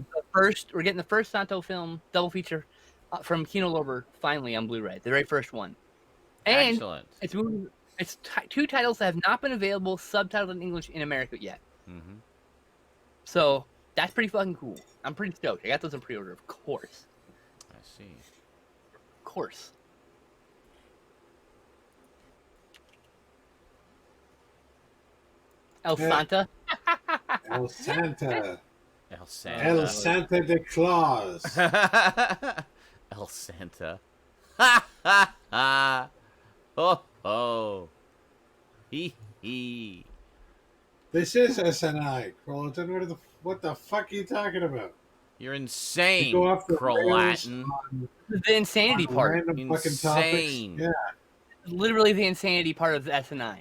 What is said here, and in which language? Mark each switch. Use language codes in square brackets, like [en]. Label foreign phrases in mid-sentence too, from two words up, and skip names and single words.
[en] getting the first Santo film double feature from Kino Lorber finally on Blu-ray, the very first one. And excellent. It's 2 titles that have not been available subtitled in English in America yet. Mm-hmm. So that's pretty fucking cool. I'm pretty stoked. I got those in pre-order, of course. I see. Of course. El Santa. El Santa. El Santa. El Santa de Claus. El Santa. Ha ha ha. Oh oh. Hee hee. This is SNI, Crowlton. What the fuck are you talking about? You're insane, You go off the Crowlatin. The insanity on part. random fucking Insane. topics. Literally the insanity part of SNI.